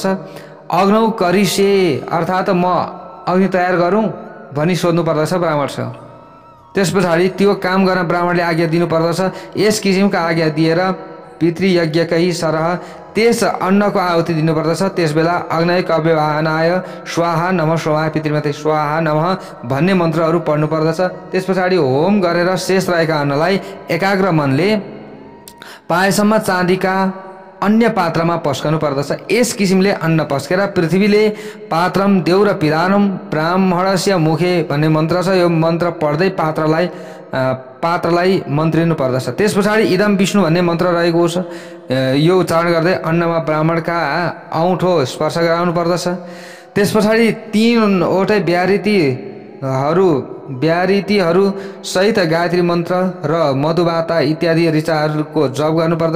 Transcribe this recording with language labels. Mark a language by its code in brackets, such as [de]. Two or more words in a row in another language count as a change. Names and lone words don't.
[sa] अग्नौ करिसे [ne] अर्थात् म अग्नि तयार गरौँ भनी सोध्नुपर्दछ ब्राह्मणसँग। त्यस पछाडि त्यो काम गर्न ब्राह्मणले आज्ञा दिनुपर्दछ। यस किसिमका आज्ञा दिएर पितृयज्ञकै सरह त्यस अन्नको आहुति दिनुपर्दछ। त्यसबेला [sa] अग्नय कव्यवाहनाय स्वाहा नमः स्वाहा पितृमते स्वाहा नमः [ne] भन्ने मन्त्रहरू पढ्नुपर्दछ। त्यस पछाडि होम गरेर शेष रहेका अन्नलाई एकाग्र मनले पाएसम्म चाँदीका अन्य पात्रमा पस्कनु पर्दछ। यस किसिमले अन्न पस्केर पृथ्वीले [sa] पात्रम देउर पिदानम ब्राह्मणस्य मुखे [ne] भन्ने मन्त्र छ। यो मन्त्र पढ्दै पात्रलाई मन्त्रिनु पर्दछ। त्यस पछाडि [sa] इदम विष्णु [ne] भन्ने मन्त्र रहेको छ। यो उच्चारण गर्दै अन्नमा ब्राह्मणका औँठो स्पर्श गराउनु पर्दछ। त्यस पछाडि 3वटै ब्यारितीहरू सहित गायत्री मन्त्र र मधुबाता इत्यादि ऋचाहरूको जप गर्नुपर्दछ।